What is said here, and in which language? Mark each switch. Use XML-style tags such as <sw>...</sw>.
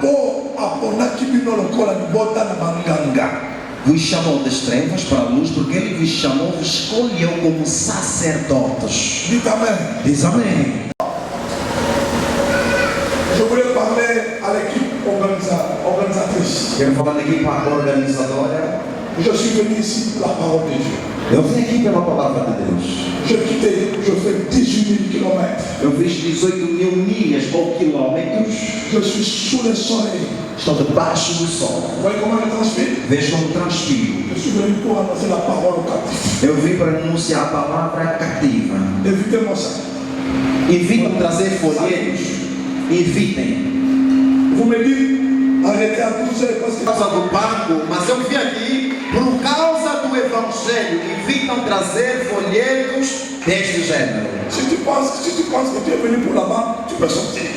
<pt>Vos chamou das trevas para a luz, porque Ele vos chamou, vos escolheu como sacerdotes. Diz amém. Diz amém.</pt> <fr>Je voulais parler à l'équipe organisatrice.</fr> <pt>Quero falar da equipa organizadora.</pt> <fr>Je suis venu ici pour la parole de Dieu.</fr> <pt>Eu vim aqui pela palavra de Deus.</pt> <fr>Je fais 18 000 kilomètres.</fr> <pt>Eu fiz 18.000 milhas ou quilômetros.</pt> <fr>Je suis sous le soleil.</fr> <pt>Estou debaixo do sol.</pt> <fr>Vous voyez comment je transpire?</fr> <pt>Veja como transpiro.</pt> <fr>Je suis venu pour annoncer la parole au captif.</fr> <pt>Eu vim para anunciar a palavra cativa.</pt> <fr>Évitez-moi ça.</fr> <pt>Evitem trazer folhetos. Evitem.</pt> <fr>Vous me dites, arrêtez à tout ça parce que...</fr> <pt>Por causa do banco, mas eu vim aqui por causa do Evangelho. Evitam trazer folhetos deste gênero.</pt> <fr>Si tu penses que tu es venu pour la banque, tu peux sortir.</fr>